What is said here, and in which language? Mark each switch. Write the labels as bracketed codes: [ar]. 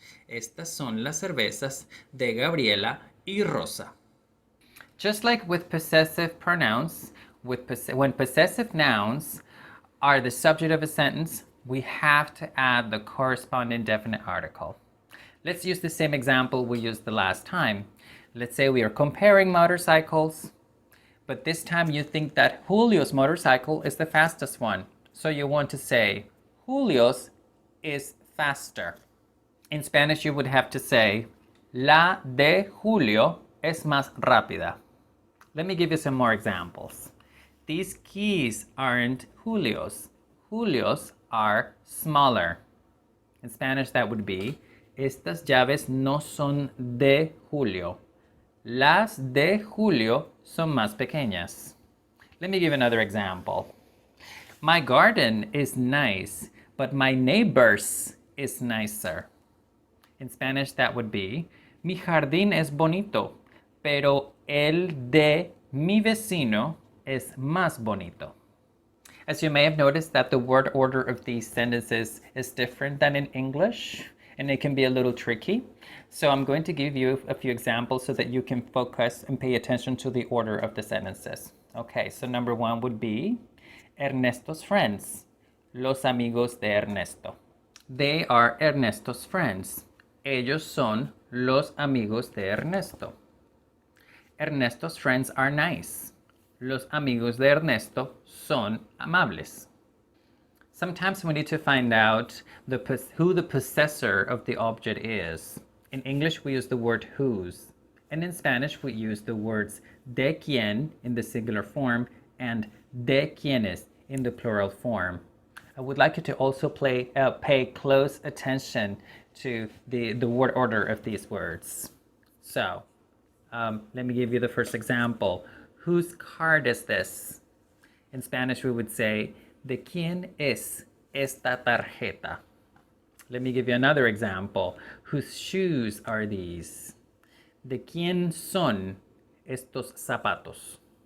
[es] Estas son las cervezas de Gabriela y Rosa. [en] Just like with possessive pronouns, when possessive nouns are the subject of a sentence, we have to add the corresponding definite article. Let's use the same example we used the last time. Let's say we are comparing motorcycles, but this time you think that Julio's motorcycle is the fastest one. So you want to say, Julio's is faster. In Spanish, you would have to say, [es] la de Julio es más rápida. [en] Let me give you some more examples. These keys aren't Julio's. Julio's are smaller. In Spanish, that would be, [es] estas llaves no son de Julio. Las de Julio son más pequeñas. [en] Let me give another example. My garden is nice, but my neighbor's is nicer. In Spanish, that would be, [es] mi jardín es bonito, pero el de mi vecino es más bonito. [en] As you may have noticed that the word order of these sentences is different than in English, and it can be a little tricky. So I'm going to give you a few examples so that you can focus and pay attention to the order of the sentences. Okay, so number one would be Ernesto's friends, [es] los amigos de Ernesto. [en] They are Ernesto's friends. [es] Ellos son los amigos de Ernesto. [en] Ernesto's friends are nice. [es] Los amigos de Ernesto son amables. [en] Sometimes we need to find out who the possessor of the object is. In English, we use the word whose. And in Spanish, we use the words [es] de quién [en] in the singular form and [es] de quiénes [en] in the plural form. I would like you to also pay close attention to the word order of these words. So, let me give you the first example. Whose card is this? In Spanish, we would say, [es] ¿de quién es esta tarjeta? [en] Let me give you another example. Whose shoes are these? [es] ¿De quién son estos zapatos?